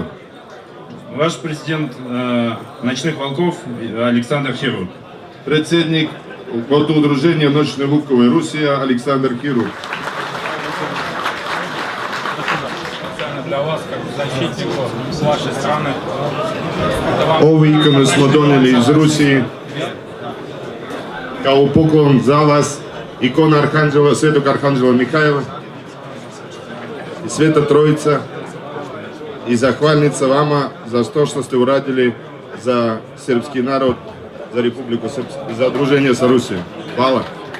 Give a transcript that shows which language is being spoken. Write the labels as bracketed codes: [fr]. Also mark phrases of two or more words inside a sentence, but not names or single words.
[ru] Ваш президент «Ночных волков» Александр Хирург. [sr] Predsjednik od udruženja Noćne Vukove Rusija Aleksandar Хирург. [ru] Для вас, как защитнику вашей страны, это вам [sr] Ovu ikonu smo donijeli iz Rusije kao poklon za vas, ikona Arhanđela, Svetog Arhanđela Mihajla i Sveta Trojica i zahvalnica vama za to što ste uradili za srpski narod, za Republiku Srpsku, za druženje sa Rusijom. Hvala.